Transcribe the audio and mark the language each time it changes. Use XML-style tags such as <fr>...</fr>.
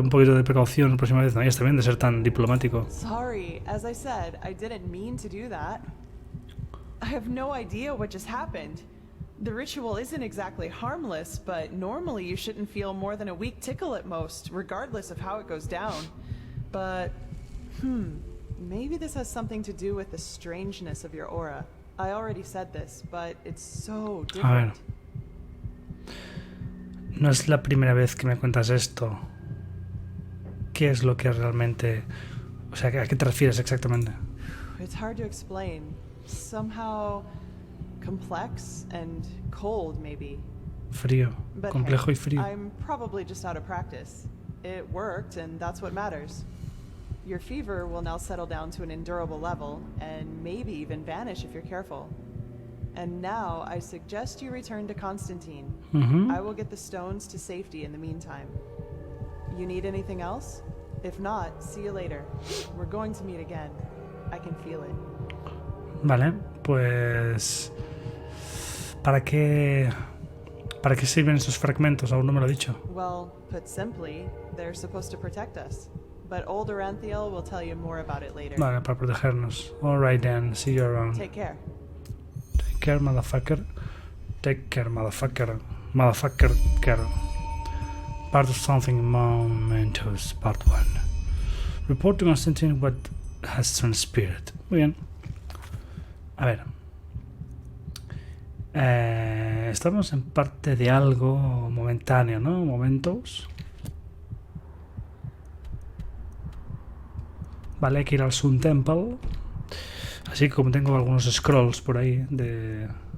<es>Un poquito de precaución la próxima vez. No, ya está bien de ser tan diplomático.</es> <en>Sorry, as I said, I didn't mean to do that. I have no idea what just happened. The ritual isn't exactly harmless, but normally you shouldn't feel more than a weak tickle at most, regardless of how it goes down. But, maybe this has something to do with the strangeness of your aura. I already said this, but it's so different.</en> <es>A ver. No es la primera vez que me cuentas esto. ¿Qué es lo que realmente... O sea, ¿a qué te refieres exactamente?</es> <en>It's hard to explain. Somehow complex and cold, maybe.</en> <es>Frío.</es> <en>But</en> <es>Complejo</es> <en>hey,</en> <es>y frío.</es> <en>I'm probably just out of practice. It worked, and that's what matters. Your fever will now settle down to an endurable level, and maybe even vanish if you're careful. And now I suggest you return to Constantine. I will get the stones to safety in the meantime. You need anything else? If not, see you later. We're going to meet again. I can feel it.</en> <es>Vale, pues... ¿Para qué sirven esos fragmentos? Aún no me lo ha dicho.</es> <en>Well, put simply, they're supposed to protect us. But old Aranthiel will tell you more about it later.</en> <es>Vale, para protegernos.</es> <en>Alright then, see you around. Take care. Take care, motherfucker. Take care, motherfucker. Motherfucker, care. Part of something momentous, part 1. Report to Constantine what has transpired.</en> <es>Muy bien. A ver. Estamos en parte de algo momentáneo, ¿no? Momentos. Vale, hay que ir al Sun Temple. Así que como tengo algunos scrolls por ahí de...</es>